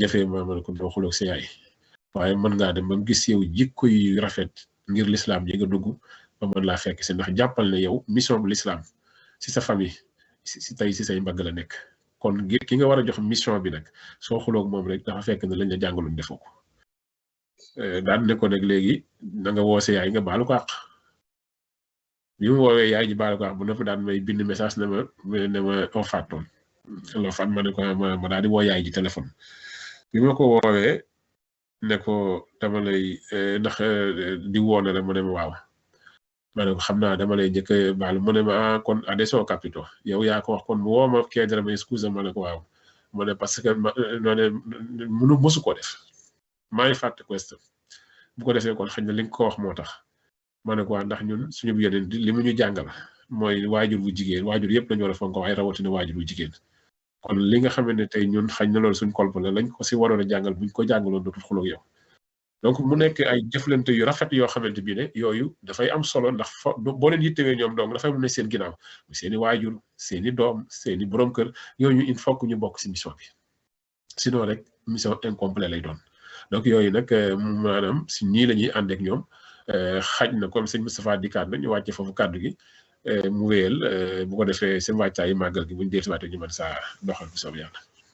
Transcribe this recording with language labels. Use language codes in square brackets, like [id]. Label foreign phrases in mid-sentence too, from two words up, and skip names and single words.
[wo] jafee ma ne ko doo xuloo ak sa yaay waaye mën ngaa dem ba gis yow jikko yu rafet ngir l'islam ji nga dugg ba mën laa fekk si ndax jàppal ne yow mission bu l'islam si sa famille si tey si say mbagg la nekk kon ngir ki nga war a jox mission bi nag soo xuloo ak moom rek dafa fekk ne lañ la jàngaloon defoo ko daan ne ko nag léegi na nga woo sa yaay nga baalu ko àq bi mu woowee yaay ji baalu ko àq bu noppi daan may bind message ne ma oo faatoon loolu fan ma ne ko ma daal di woo yaay ji téléphone bi ma ko woowee ne ko dama lay ndax di woo na la mu ne ma waaw ma ne ko xam naa dama lay njëkk a baal mu ne ma kon [it] adesso capito [wo] yow yaa ko wax kon mu woo ma Kédra ma excuse ma ne ko waaw mu ne [fr] parce que [wo] ma ne mësu ko def maa ngi fàtte question bu ko defee kon xëy na li nga ko wax moo tax ma ne ko waa ndax ñun suñu bu yeneen li mu ñu jàngal mooy waajur bu jigéen waajur yëpp lañu war a fonk waaye rawatina waajur bu jigéen kon li nga xam ne tey ñun xañ na loolu suñ kolp la lañ ko si waroon a jàngal buñ ko jàngaloon dootul xuloo yow donc mu nekk ay jëflante yu rafet yoo xamante bi ne yooyu dafay am solo ndax boo leen yittewee ñoom donc dafay mun ne seen ginnaaw seeni waajur seeni doom seeni borom kër yooyu [fr] il faut que [wo] ñu bokk si mission bi sinon rek [fr] mission incomplet [wo] lay doon donc yooyu nag maanaam si nii la ñuy ànd ak ñoom xaj na comme sëñ Moustapha dikkaat na ñu wàcce foofu kàddu gi mu wéyal bu ko defee seen wàccaay màggal gi buñu deetuwaatee ñu mën saa doxal bu soob yàlla.